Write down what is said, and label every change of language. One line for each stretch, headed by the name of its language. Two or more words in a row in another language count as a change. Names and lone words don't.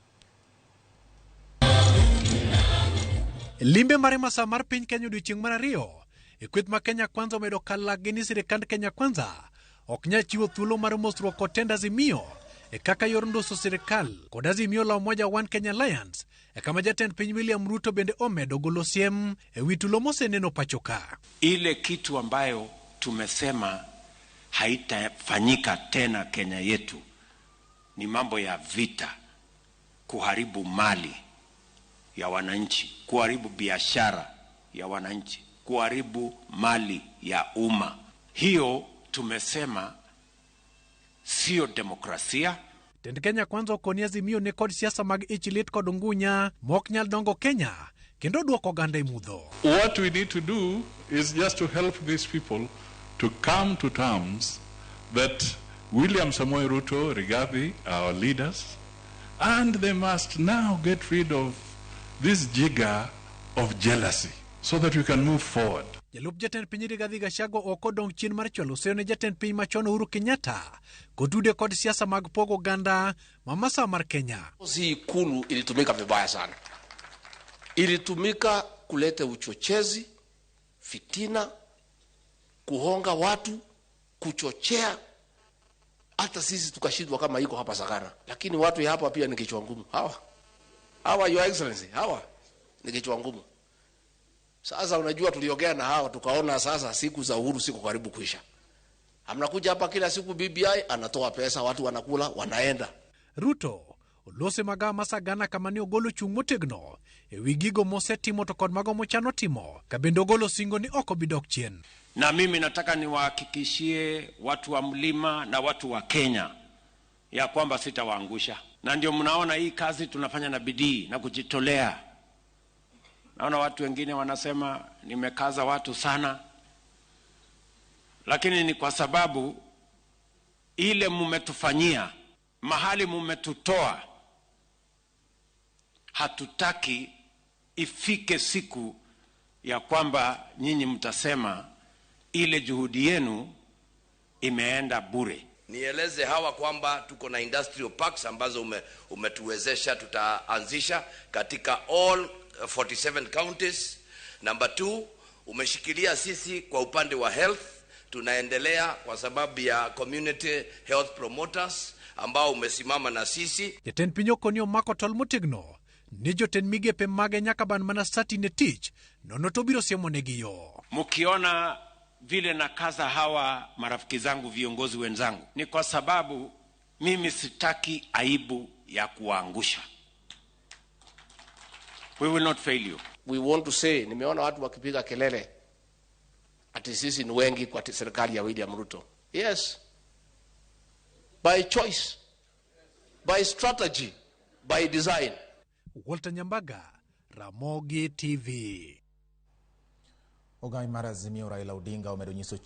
Luo (Kenya and Tanzania): Limbe mare masawa mar piny Kenya odiochieng' mar ariyo e kweth ma Kenya Kwanza omedo kalagi ni sirkand Kenya Kwanza ok nyal chiwo thuolo mar mosruok kod tend Azimio e kaka yor ndoso sirkal kod Azimio la Umoja One Kenya Alliance e kama jatend piny William Ruto bende omedo golo siem e wi tulo moseneno pachoka.
Swahili: Ile kitu ambayo tumesema haitafanyika tena Kenya yetu ni mambo ya vita, kuharibu mali ya wananchi, kuharibu biashara ya wananchi, kuharibu mali ya umma. Hiyo tumesema sio demokrasia.
Luo (Kenya and Tanzania): Tend Kenya Kwanza okoni Azimio ne kod siasa mag ichlit kod ngunya mok nyal dongo Kenya kendo duoko oganda e mudho.
English: What we need to do is just to help these people to come to terms that William Samoei Ruto, Rigathi, our leaders, and they must now get rid of this jigger of jealousy so that we can move forward.
Luo (Kenya and Tanzania): Jalup jatend piny Rigathi Gachagua ok odong chien mar chwalo seo ne jatend piny machon Uhuru Kenyatta kotude kod siasa mag pogo oganda masawa mar Kenya.
Swahili: Hii Ikulu ilitumika vibaya sana. Ilitumika kuleta uchochezi, fitina, kuhonga watu, kuchochea. Hata sisi tukashindwa kama iko hapa Sagana. Lakini watu hapa pia ni kichwa ngumu. Hawa
English: your excellency,
Swahili: hawa ni kichwa ngumu. Sasa unajua tuliongea na hawa tukaona sasa siku za Uhuru siku karibu kuisha. Amnakuja hapa kila siku BBI anatoa pesa, watu wanakula, wanaenda.
Luo (Kenya and Tanzania): Ruto olose maga masagana kama ni ogolo chung' motegno e wi gigo mosetimo to kod mago mochano timo ka bende ogolo singo ni oko bidok chien.
Swahili: Na mimi nataka niwahakikishie watu wa mlima na watu wa Kenya ya kwamba sitawaangusha. Na ndio mnaona hii kazi tunafanya na bidii na kujitolea. Naona watu wengine wanasema nimekaza watu sana, lakini ni kwa sababu ile mumetufanyia, mahali mumetutoa, hatutaki ifike siku ya kwamba nyinyi mtasema ile juhudi yenu imeenda bure. Nieleze hawa kwamba tuko na
English: industrial parks
Swahili: ambazo umetuwezesha tutaanzisha katika
English: all 47 counties.
Swahili: Number 2, umeshikilia sisi kwa upande wa health. Tunaendelea kwa sababu ya
English: community health promoters
Swahili: ambao umesimama na sisi.
Luo (Kenya and Tanzania): Jatend piny okoni omako tol motegno ni jotend migepe mage nyaka ban mana sati ne tich nono to biro siemo negi yo.
Swahili: Mkiona vile na kaza hawa marafiki zangu, viongozi wenzangu, ni kwa sababu mimi sitaki aibu ya kuangusha.
English: We will not fail you. We want to say,
Swahili: nimeona watu wakipiga kelele ati sisi ni wengi kwa serikali ya William Ruto.
English: Yes. By choice, by strategy, by design. Walter Nyambaga, Ramogi TV.
Luo (Kenya and Tanzania): Ogai mar Azimio Raila Odinga omedo nyiso